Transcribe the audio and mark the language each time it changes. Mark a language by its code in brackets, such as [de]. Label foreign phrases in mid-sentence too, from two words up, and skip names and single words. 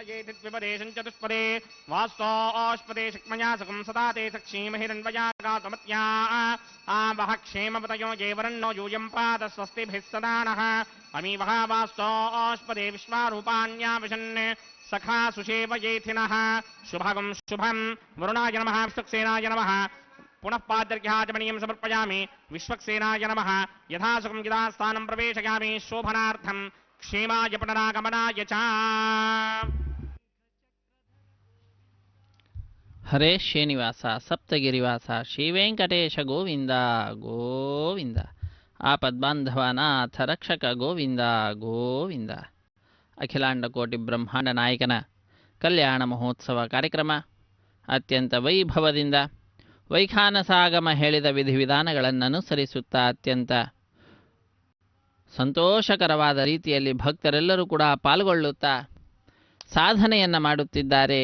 [sa] येतिद्विपदे सञ्चतुष्पदे वास्तोष्पदे शक्मया सकं सदा ते सक्षीमहिरन्वया गातमत्या आवह क्षेमपतयो ये वरन्नो यूयं पाद स्वस्तिभिः सदा नः अमीवः वास्तोष्पदे विश्वारूपाण्या विशन् सखा सुषेवयेथिनः शुभगं शुभं वरुणाय नमः विष्णुक्सेनाय नमः पुनः पाद्यर्घ्याचमनीयं समर्पयामि विश्वक्सेनाय नमः यथासुखं यथास्थानं प्रवेशयामि शोभनार्थं क्षेमाय पुनरागमनाय च [kn] ಹರೇ ಶ್ರೀನಿವಾಸ ಸಪ್ತಗಿರಿವಾಸ ಶ್ರೀವೆಂಕಟೇಶ ಗೋವಿಂದ ಗೋವಿಂದ ಆಪದ್ಬಾಂಧವನಾಥ ರಕ್ಷಕ ಗೋವಿಂದ ಗೋವಿಂದ ಅಖಿಲಾಂಡ ಕೋಟಿ ಬ್ರಹ್ಮಾಂಡ ನಾಯಕನ ಕಲ್ಯಾಣ ಮಹೋತ್ಸವ ಕಾರ್ಯಕ್ರಮ ಅತ್ಯಂತ ವೈಭವದಿಂದ ವೈಖಾನಸಾಗಮ ಹೇಳಿದ ವಿಧಿವಿಧಾನಗಳನ್ನು ಅನುಸರಿಸುತ್ತಾ ಅತ್ಯಂತ ಸಂತೋಷಕರವಾದ ರೀತಿಯಲ್ಲಿ ಭಕ್ತರೆಲ್ಲರೂ ಕೂಡ ಪಾಲ್ಗೊಳ್ಳುತ್ತಾ ಸಾಧನೆಯನ್ನು ಮಾಡುತ್ತಿದ್ದಾರೆ.